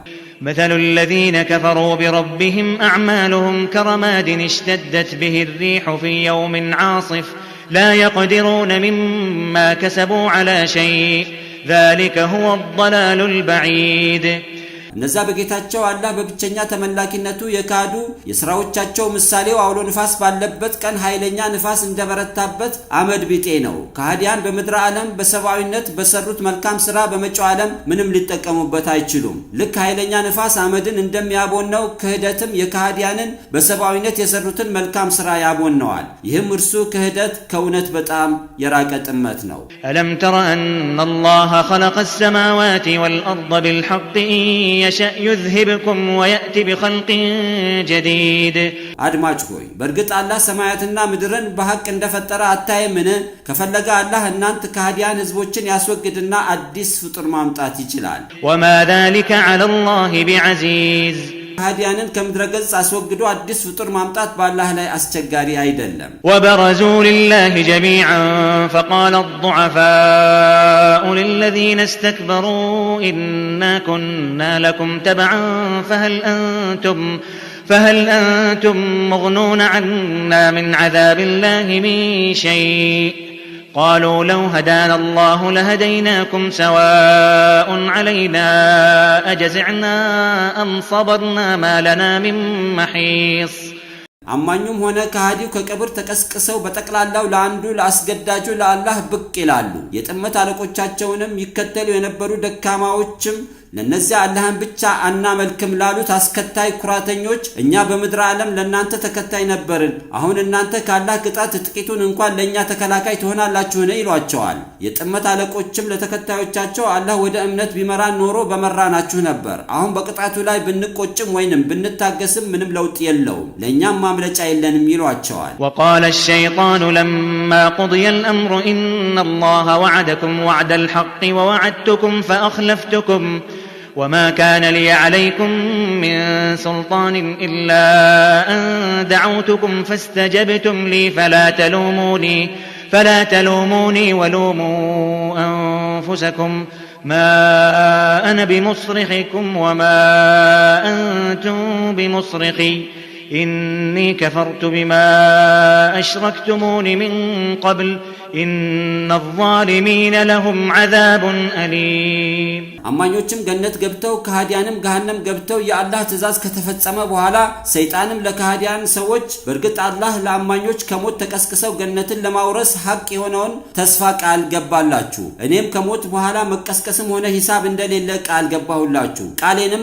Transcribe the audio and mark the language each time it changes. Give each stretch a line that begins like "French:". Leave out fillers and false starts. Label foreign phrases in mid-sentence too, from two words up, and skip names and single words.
Arabic: مثل الذين كفروا بربهم أعمالهم كرماد اشتدت به الريح في يوم عاصف لا يقدرون مما كسبوا على شيء ذلك هو الضلال البعيد
Amharic: እነዛ በጌታቸው አላህ በብቸኛ ተመላኪነቱ የካዱ የሥራዎቻቸው ምሳሌው አውሎ ንፋስ ባለበት ቀን ኃይለኛ ንፋስ እንደበረታበት አመድ ቢጤ ነው። ከሃዲያን በምድር ዓለም በሰብአዊነት በሰሩት መልካም ሥራ በመጪው ዓለም ምንም ሊጠቀሙበት አይችሉም። ልክ ኃይለኛ ንፋስ አመድን እንደሚያቦነው ክህደትም የከሃዲያንን በሰብአዊነት የሰሩትን መልካም ሥራ ያቦነዋል። ይህም እርሱ ክህደት ከእውነት በጣም የራቀ ጥመት ነው።
Arabic: ألم تر أن الله خلق السماوات والأرض بالحق إن يشأ يذهبكم ويأتي بخلق جديد
Amharic: አድማጭ ሆይ በእርግጥ አላህ ሰማያትና ምድርን በሐቅ እንደፈጠረ አታይምን? ከፈለገ አላህ እናንተ ከሃዲያን ህዝቦችን ያስወግድና አዲስ ፍጡር ማምጣት ይችላል።
Arabic: وما ذلك على الله بعزيز
Amharic: ከሃዲያንን ከምድረገጽ አስወግዶ አዲስ ፍጡር ማምጣት በአላህ ላይ አስቸጋሪ አይደለም።
Arabic: وبرزوا لله جميعا فقال الضعفاء للذين استكبروا إنا كنا لكم تبعا فهل أنتم مغنون عنا من عذاب الله من شيء قالوا لو هدانا الله لهديناكم سواء علينا أجزعنا أم صبرنا ما لنا من محيص
Amharic: አማኙም ሆነ ከሃዲው ከቀብር ተቀስቅሰው በተቀላላው ለአንዱ ለአስገዳጁ ለአላህ ብቅ ይላሉ። የጥመት አለቆቻቸውንም ይከተሉ የነበሩ ደካማዎችም ለነዚያ አላህን ብቻ አናመልክም ላሉት አስከታይ ኩራተኞች እኛ በምድር ዓለም ለናንተ ተከታይ ነበርን፣ አሁን እናንተ ካላህ ቅጣት ጥቂቱን እንኳን ለኛ ተከላካይ ትሆናላችሁን ይሏቸዋል። የጥመት አለቆችም ለተከታዮቻቸው አላህ ወደ እምነት ቢመራን ኖሮ በመራናችሁ ነበር፣ አሁን በቅጣቱ ላይ ብንቆጭም ወይንም ብንታገስም ምንም ለውጥ የለውም፣ ለኛም ማምለጫ የለንም ይሏቸዋል።
Arabic: وقال الشيطان لما قضي الأمر إن الله وعدكم وعد الحق ووعدتكم فأخلفتكم وما كان لي عليكم من سلطان إلا أن دعوتكم فاستجبتم لي فلا تلوموني ولوموا أنفسكم ما أنا بمصرخكم وما أنتم بمصرخي إني كفرت بما أشركتمون من قبل إن الظالمين لهم عذاب أليم
Amharic: አማኞችም ገነት ገብተው ከሃዲያንም ገሃነም ገብተው የአላህ ትእዛዝ ከተፈጸመ በኋላ ሰይጣንም ለከሃዲያን ሰዎች በእርግጥ አላህ ለአማኞች ከሞት ተቀስቅሰው ገነትን ለማውረስ ሐቅ የሆነውን ተስፋ ቃል ገባላችሁ፣ እኔም ከሞት በኋላ መቀስቀስም ሆነ ሂሳብ እንደሌለ ቃል ገባሁላችሁ፣ ቃሌንም